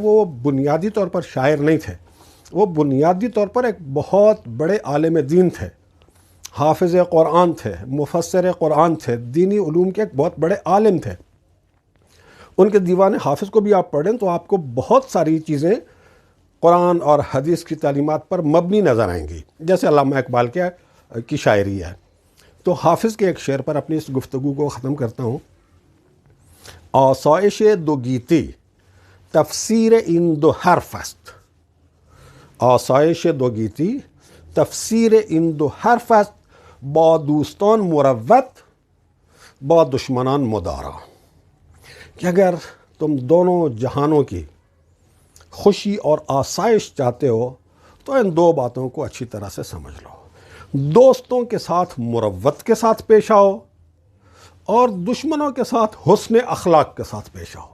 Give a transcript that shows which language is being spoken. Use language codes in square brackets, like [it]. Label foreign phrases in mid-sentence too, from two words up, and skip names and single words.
[ur] وہ بنیادی طور پر شاعر نہیں تھے، وہ بنیادی طور پر ایک بہت بڑے عالم دین تھے، حافظ قرآن تھے، مفسر قرآن تھے، دینی علوم کے ایک بہت بڑے عالم تھے۔ ان کے دیوان حافظ کو بھی آپ پڑھیں تو آپ کو بہت ساری چیزیں قرآن اور حدیث کی تعلیمات پر مبنی نظر آئیں گی، جیسے علامہ اقبال کی شاعری ہے۔ تو حافظ کے ایک شعر پر اپنی اس گفتگو کو ختم کرتا ہوں۔ [fa] آسایش دو گیتی تفسیر این دو حرف است، آسایش دو گیتی تفسیر این دو حرف است، با دوستان مروت با دشمنان مدارا۔ [ur] کہ اگر تم دونوں جہانوں کی خوشی اور آسائش چاہتے ہو تو ان دو باتوں کو اچھی طرح سے سمجھ لو۔ دوستوں کے ساتھ مروت کے ساتھ پیش آؤ اور دشمنوں کے ساتھ حسن اخلاق کے ساتھ پیش آؤ۔